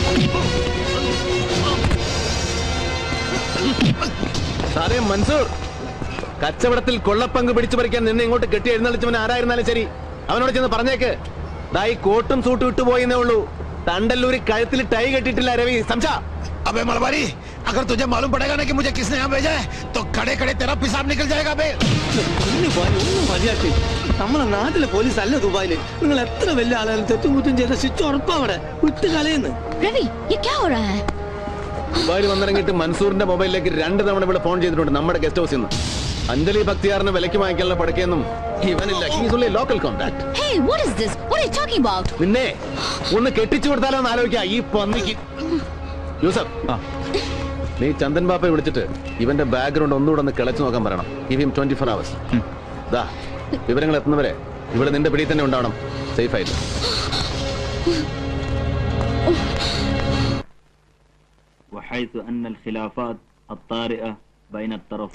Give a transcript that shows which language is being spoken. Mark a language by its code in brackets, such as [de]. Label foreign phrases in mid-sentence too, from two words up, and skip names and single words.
[ml] സാറേ മൻസൂർ, കച്ചവടത്തിൽ കൊള്ളപ്പങ്ക് പിടിച്ചു പറിക്കാൻ നിന്നെ ഇങ്ങോട്ട് കെട്ടി എഴുന്നള്ളിച്ചവൻ ആരായിരുന്നാലും ശരി, അവനോട് ചെന്ന് പറഞ്ഞേക്ക് ഈ കോട്ടും സൂട്ടും ഇട്ടുപോയെന്നേ ഉള്ളൂ. തണ്ടല്ലൂരി കഴുത്തിൽ ടൈ കെട്ടിട്ടില്ല രവി, സംസാ. [hi] अबे मलबारी, अगर तुझे मालूम पड़ेगा ना कि मुझे किसने यहाँ भेजा है तो खड़े खड़े तेरा पिसाब निकल जाएगा बे। [ml] ഒന്നും മതിയാക്കി. നമ്മളെ നാട്ടിലെ പോലീസ് അല്ല ദുബായില്. നിങ്ങൾ എത്ര വലിയ ആളായാലും തെറ്റും കുറ്റും ചെയ്ത സ്വിച്ച് ഉറപ്പാ അവിടെ വിട്ട് കളയുന്നു. [hi] रवि ये क्या हो रहा है? [ml] ദുബായിൽ വന്നിറങ്ങിയിട്ട് മൻസൂറിന്റെ മൊബൈലിലേക്ക് 2 തവണ ഇവിടെ ഫോൺ ചെയ്തിട്ടുണ്ട് നമ്മുടെ [en] guest house [ml] നിന്ന്. അഞ്ജലി ഭക്തിയാറിന് വിലക്ക് വാങ്ങിക്കാനുള്ള പടക്കൊന്നും ഇവനില്ല. [en] he's only local contact. Hey, what is this? What are you talking about? [ml] നിന്നെ ഒന്ന് കെട്ടിച്ചു കൊടുത്താലോ എന്ന് ആലോചിക്കാം ഈ പന്നിക്ക്. യൂസഫ്, നീ ചന്ദൻ ബാപ്പയെ വിളിച്ചിട്ട് ഇവന്റെ ബാക്ക്ഗ്രൗണ്ട് ഒന്നുകൂടെ ഒന്ന് കിളച്ചു നോക്കാൻ പറയണം. [en] give him 24 hours. [ml] ദാ വിവരങ്ങൾ എത്തുന്നവരെ ഇവിടെ നിന്റെ പിടിയിൽ തന്നെ ഉണ്ടാവണം, സേഫ് ആയിട്ട്. [ar] وحيث أن الخلافات الطارئة بين الطرفين